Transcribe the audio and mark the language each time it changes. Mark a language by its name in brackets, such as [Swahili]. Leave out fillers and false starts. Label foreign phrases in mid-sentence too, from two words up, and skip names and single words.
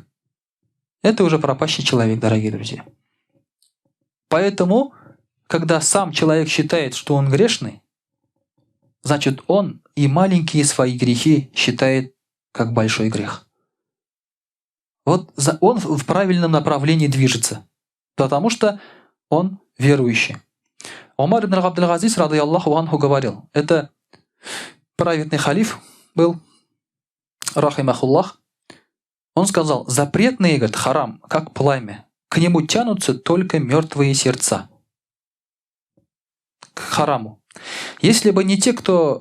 [Russian] Это уже пропащий человек, дорогие друзья. Поэтому, когда сам человек считает, что он грешный, значит, он и маленькие свои грехи считает как большой грех. Вот он в правильном направлении движется, потому что он верующий. Умар ибн Абдул-Азиз, [Arabic] رضي الله عنه, [Russian] говорил, это праведный халиф был, рахимахуллах. Он сказал, запретный, говорит, харам, как пламя. К нему тянутся только мертвые сердца. К хараму. Если бы не те, кто...